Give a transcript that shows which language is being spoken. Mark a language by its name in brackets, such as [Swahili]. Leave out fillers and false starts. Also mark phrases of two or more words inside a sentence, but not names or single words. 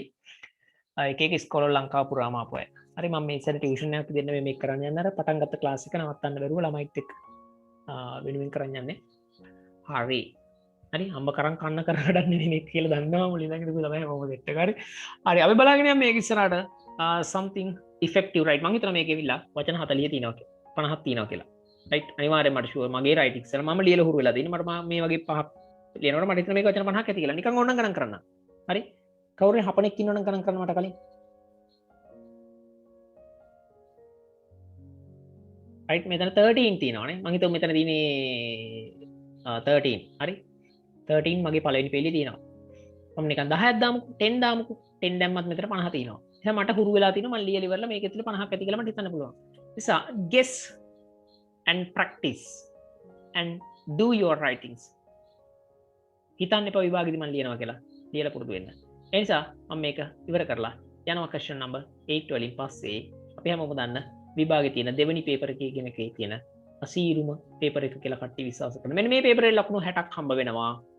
[Sinhala] එක එක ස්කෝල ලංකාව පුරාම ආපු අය. හරි මම මේ ඉස්සර ටියුෂන් එකක් දෙන්න මේක කරන්න යන්න අර පටන් ගත්ත ක්ලාස් එක නවත්තන්න බැරුව ළමයිත් එක්ක වෙනුවෙන් කරන්න යන්නේ. හරි. හරි අම්ම කරන් කන්න කරඩක් නෙමෙයි මේක කියලා දන්නවා මුලින් ඉඳන් ඉඳපු ළමයි මොකද සෙට් එක හරි. හරි අපි බලාගෙන යමු මේක ඉස්සරහට [English] something effective right [Sinhala] මම හිතනවා මේක ඇවිල්ලා වචන 40 තියෙනවා 50ක් තියෙනවා කියලා. right අනිවාර්යෙන් මට ෂුවර් මගේ right ඉස්සර මම ලියලා හුරු වෙලා තියෙන්නේ මට මේ වගේ පහක් ලියනකොට මට හිතෙනවා මේක වචන 50ක් ඇති කියලා. නිකන් ඕනනම් ගණන් කරන්න. හරි කවුරුන් හපනෙක් ඉන්නවනම් ගණන් කරන්න මට කලින්. right මෙතන 13 තියෙනවානේ මම හිතුවා මෙතන තියෙන්නේ 13 හරි 13 මගේ පළවෙනි පෙළේ තියෙනවා. මම නිකන් 10ක් දාමුකෝ 10 දාමුකෝ 10 දැම්මත් මෙතන 50 තියෙනවා. එහෙනම් මට හුරු වෙලා තියෙනවා මම ලියලා ඉවරලා මේක ඇතුලේ 50ක් ඇති කියලා මට හිතන්න පුළුවන්. [English] නිසා guess and practice and do your writings. [Sinhala] හිතන්න එපා විභාගෙදි මම ලියනවා කියලා. ලියලා පුරුදු වෙන්න. ඒ නිසා මම මේක ඉවර කරලා යනවා [English] question number 8 [Sinhala] වලින් පස්සේ අපි හැමෝම දන්න විභාගේ තියෙන දෙවෙනි පේපර් එකේ කියන එකේ තියෙන අසීරුම පේපර් එක කියලා කට්ටිය විශ්වාස කරනවා. මෙන්න මේ පේපරේ ලකුණු 60ක් හම්බ වෙනවා.